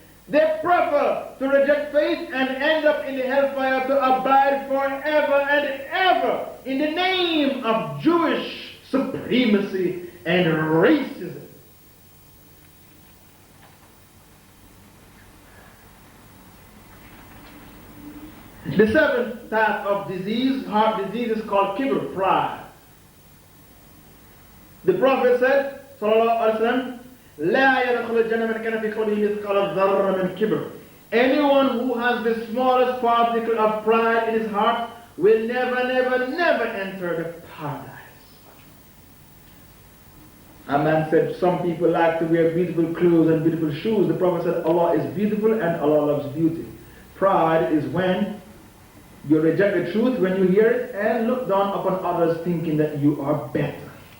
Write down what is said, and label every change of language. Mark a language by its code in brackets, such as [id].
[en] They prefer to reject faith and end up in the hellfire to abide forever and ever in the name of Jewish supremacy and racism. The seventh type of disease, heart disease, is called kibr, pride. The Prophet said, [ar] sallallahu alaihi wasallam, لا يدخل الجنة من كان في قلبه مثقال ذرة من كبر. [en] Anyone who has the smallest particle of pride in his heart will never enter the paradise. A man said some people like to wear beautiful clothes and beautiful shoes. The Prophet said Allah is beautiful and Allah loves beauty. Pride is when you reject the truth when you hear it and look down upon others thinking that you are better.